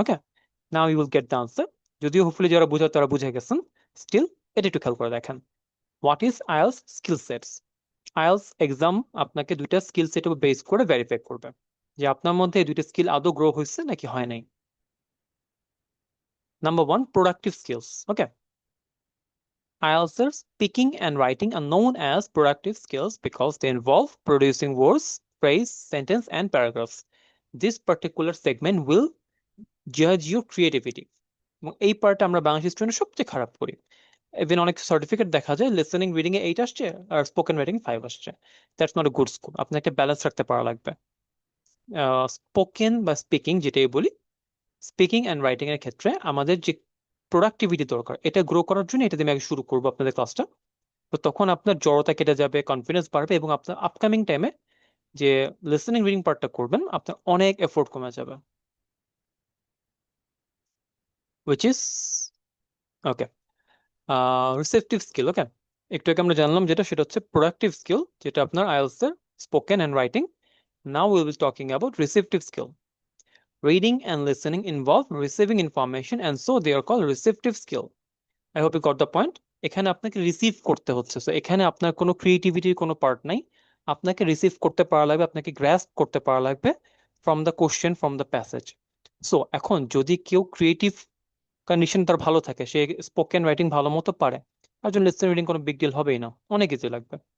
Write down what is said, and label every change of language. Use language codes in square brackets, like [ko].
[en] Okay, now you will get the answer. [bn] যদিও hopefully যারা বোঝার তারা বুঝে গেছেন, স্টিল এটা একটু খেয়াল করে দেখেন। [en] What is IELTS skill sets? [bn] IELTS exam আপনাকে দুইটা স্কিল সেট উপর বেস করে ভেরিফাই করবে যে আপনার মধ্যে এই দুইটা স্কিল আদৌ গ্রো হয়েছে নাকি হয় নাই। [en] Number one, productive skills. Okay, IELTS speaking and writing are known as productive skills because they involve producing words, phrase, sentence, and paragraphs. This particular segment will judge your creativity. [bn] এবং এই পার্টটা আমরা Bangladesh student সবচেয়ে খারাপ করি। Even অনেক certificate দেখা যায় লিসেনিং রিডিং এ 8 আসছে আর স্পোকেন রাইটিং 5 আসছে। [en] That's not a good score. [bn] আপনাকে একটা ব্যালেন্স রাখতে পারা লাগবে। স্পোকেন বা স্পিকিং যেটাই বলি, স্পিকিং অ্যান্ড রাইটিং এর ক্ষেত্রে আমাদের যে প্রোডাক্টিভিটি দরকার এটা গ্রো করার জন্য এটা দিয়ে আমি আগে শুরু করবো আপনাদের ক্লাসটা। তো তখন আপনার জড়তা কেটে যাবে, কনফিডেন্স বাড়বে, এবং আপনার আপকামিং টাইমে যে লিসেনিং রিডিং পার্টটা করবেন আপনার অনেক এফোর্ট কমে যাবে। [en] Which is okay receptive skill. [bn] ওকে, একটু আগে আমরা জানলাম যেটা, সেটা হচ্ছে প্রোডাক্টিভ স্কিল, যেটা আপনার আইএলটিএস এর spoken and writing. [en] Now will be talking about receptive skill. Reading and listening involve receiving information and so they are called receptive skill. I hope you got the point. [bn] এখানে আপনাকে receive করতে হচ্ছে, so এখানে আপনার কোনো ক্রিয়েটিভিটির কোনো part নাই। আপনাকে রিসিভ করতে পারা লাগবে, আপনাকে গ্রাস্প করতে পারা লাগবে [en] From the question, from the passage. [bn] So এখন যদি কেউ ক্রিয়েটিভ কন্ডিশন তার ভালো থাকে, সে স্পোকেন রাইটিং ভালো মতো পারে, আর জন্য লিসেন রিডিং কোনো বিগ ডিল হবেই না, অনেক ইজি লাগবে।